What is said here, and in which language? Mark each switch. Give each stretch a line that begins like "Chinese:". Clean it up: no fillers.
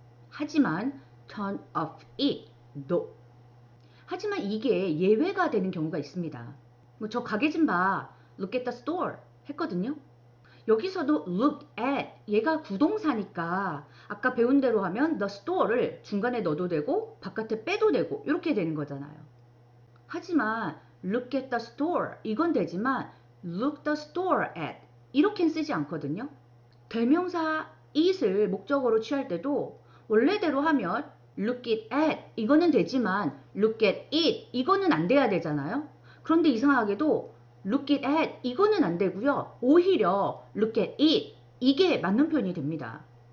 Korean: 하지만
English: turn off it. No.
Korean: 하지만 이게 예외가 되는 경우가 있습니다. 뭐 저 가게 좀 봐.
English: Look at the store.
Korean: 했거든요. 여기서도 look at 얘가 구동사니까 아까 배운 대로 하면
English: the store
Korean: 를 중간에 넣어도 되고 바깥에 빼도 되고 이렇게 되는 거잖아요. 하지만
English: look at the store
Korean: 이건 되지만
English: look the store at
Korean: 이렇게는 쓰지 않거든요. 대명사 it을 목적어로 취할 때도 원래대로 하면
English: look it at
Korean: 이거는 되지만
English: look at it
Korean: 이거는 안 돼야 되잖아요. 그런데 이상하게도
English: look it at
Korean: 이거는 안 되고요. 오히려
English: look at it
Korean: 이게 맞는 표현이 됩니다.